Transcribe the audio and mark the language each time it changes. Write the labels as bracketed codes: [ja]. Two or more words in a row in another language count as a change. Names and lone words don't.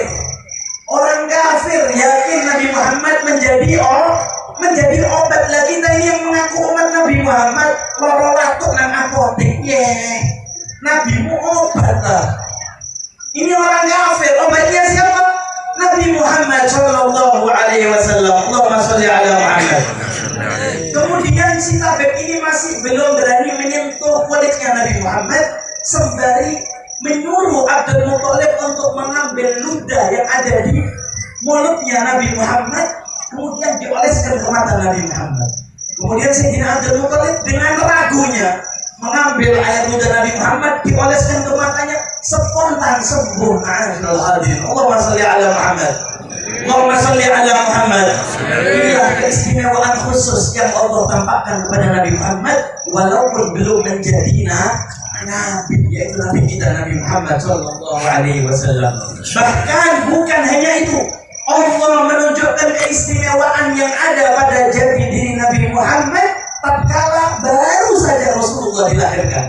[id] Orang kafir yakin Nabi Muhammad menjadi obat lagi. Tadi yang mengaku umat Nabi Muhammad [jv] loro watuk nang apotek, nabimu obat lah. [id] Ini orang kafir, obatnya siapa? Nabi Muhammad [ar] صلى الله عليه وسلم. اللهم صل على محمد. [id] Kemudian si tabib ini masih belum berani menyentuh kulitnya Nabi Muhammad, sembari menyuruh Abdul Muthalib untuk mengambil ludah yang ada di mulutnya Nabi Muhammad, kemudian dioleskan ke mata Nabi Muhammad. Kemudian Sayyidina Abdul Muthalib dengan ragunya mengambil air ludah Nabi Muhammad, dioleskan ke matanya, spontan sembuh. [ar] اللهم صل على محمد. اللهم صل على محمد. [id] Inilah keistimewaan khusus yang Allah tampakkan kepada Nabi Muhammad walaupun belum menjadi nabi, yaitu Nabi kita Nabi Muhammad [ar] صلى الله عليه وسلم. [id] Bahkan bukan hanya itu, Allah menunjukkan keistimewaan yang ada pada jati diri Nabi Muhammad tatkala baru saja Rasulullah dilahirkan.